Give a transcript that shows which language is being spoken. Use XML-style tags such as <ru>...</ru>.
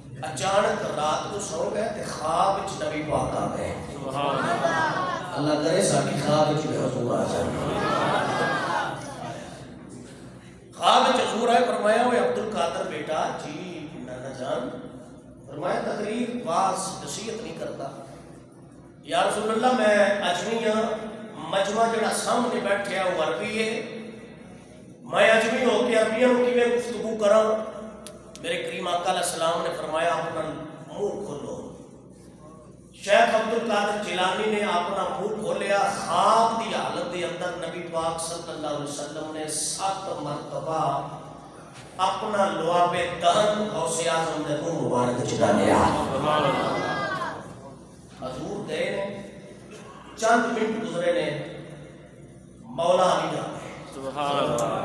<pa>اچانک رات کو سو گئے تے خواب وچ نبی پاک آ گئے. اللہ کرے ساڈی خواب وچ حضور آ جائے. خواب وچ حضور آئے، فرمایا اوے عبد القادر بیٹا جی نانا جان،</pa> <ur>فرمایا تقریر واز نصیحت نہیں کرتا.</ur> <pa>یا رسول اللہ میں اجمی ہاں، مجمع جڑا سامنے بیٹھے وہ عربی ہے، میں اجمی ہو کے عربیوں کی میں گفتگو کراں.</pa> <ur>میرے کریم آقا علیہ السلام نے فرمایا اپنا منہ کھولو.</ur> <pa>شیخ عبد القادر جیلانی نے اپنا منہ کھولیا. خواب دی حالت دے اندر نبی پاک صلی اللہ علیہ وسلم نے 7 مرتبہ اپنا لعاب دہن غوث اعظم دے منہ مبارک وچ ڈالیا. حضور گئے نے، چند منٹ گزرے نے، مولا علی جا گئے. سبحان اللہ.</pa>